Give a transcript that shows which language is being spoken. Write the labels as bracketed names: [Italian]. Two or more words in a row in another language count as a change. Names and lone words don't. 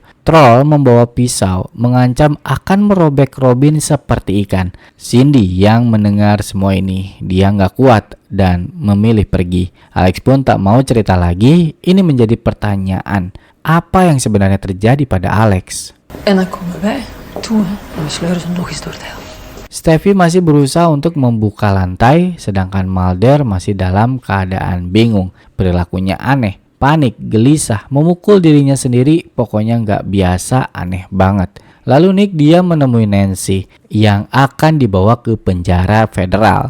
[Indonesian] Troll membawa pisau, mengancam akan merobek Robin seperti ikan. Cindy yang mendengar semua ini, dia nggak kuat dan memilih pergi. Alex pun tak mau cerita lagi. Ini menjadi pertanyaan, apa yang sebenarnya terjadi pada Alex? [Dutch] En dan komen wij toe en we sleuren ze nog eens door het hel. [Indonesian] Steffi masih berusaha untuk membuka lantai, sedangkan Mulder masih dalam keadaan bingung. Perilakunya aneh, panik, gelisah, memukul dirinya sendiri, pokoknya nggak biasa, aneh banget. Lalu Nick dia menemui Nancy yang akan dibawa ke penjara federal.